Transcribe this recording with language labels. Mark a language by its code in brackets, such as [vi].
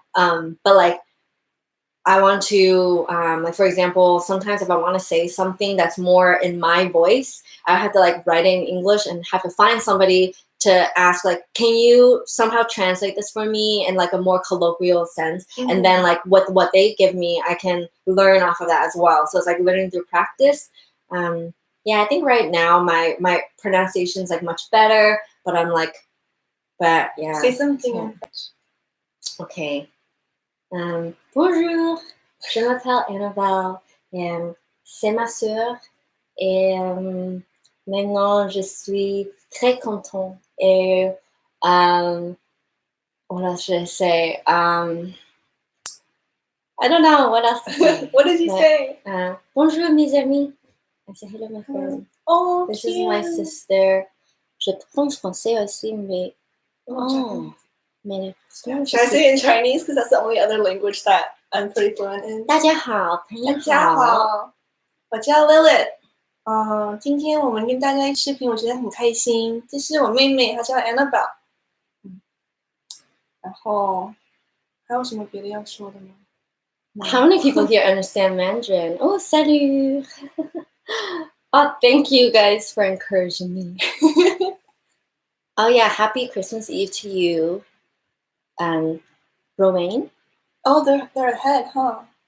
[en] But like, I want to, like for example, sometimes if I want to say something that's more in my voice, I have to like write it in English and have to find somebody to ask, like, can you somehow translate this for me in like a more colloquial sense? And then like what they give me, I can learn off of that as well. So it's like learning through practice. Yeah, I think right now my pronunciation is like much better, but I'm like, but yeah. Say something in French. Okay. [fr] Bonjour, je m'appelle Annabelle, c'est ma sœur, et maintenant je suis très contente. [en] Et what else should I say? I don't know what else to say. What did you say? [fr] Bonjour mes amis. [en] I say hello my friend. Oh, this cute. is my sister. [fr] Je parle français aussi, mais [en] should I say it in Chinese? Because that's the only other language that I'm pretty fluent in. [zh] 大家好，朋友好。大家好，我叫 Lilith。今天我们跟大家视频，我觉得很开心。这是我妹妹，她叫 Annabelle。然后还有什么别的要说的吗？ [en] How many people here understand Mandarin? Oh, salut! Oh, thank you guys for encouraging me. Oh yeah, happy Christmas Eve to you, Romaine. Oh, they're ahead, huh?